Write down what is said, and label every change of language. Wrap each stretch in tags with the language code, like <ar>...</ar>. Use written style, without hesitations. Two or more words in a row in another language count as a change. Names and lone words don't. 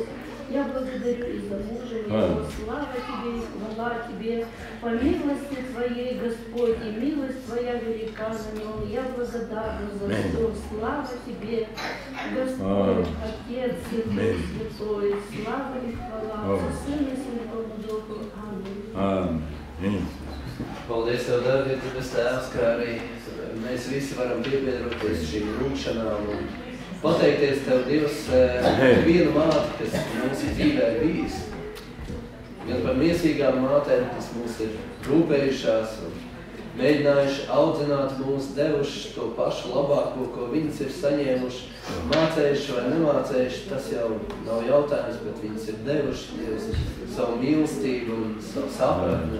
<ru>Я благодарю и за мужа моего, слава Тебе и хвала Тебе, по милости Твоей, Господь, и милость Твоя велика на нем. Я благодарна за все, слава Тебе, Господь, Отец и Дух Святой, слава и хвала, за Сына и Святому Духу. Аминь.</ru> <lv>Paldies Tev, Dārgie, Tavs Tēvs, kā arī mēs visi varam piebiedroties šīm lūkšanām un pateikties Tev, Dievs, vienu māti, kas mūsu dzīvē ir bijis. Gan par miesīgām mātēm, kas mūs ir rūpējušās un mēģinājuši audzināt mūs, devuši to pašu labāko, ko viņas ir saņēmuši, mācējuši vai nemācējuši, tas jau nav jautājums, bet viņas ir devuši, Dievs, savu mīlestību un savu sapratni.</lv>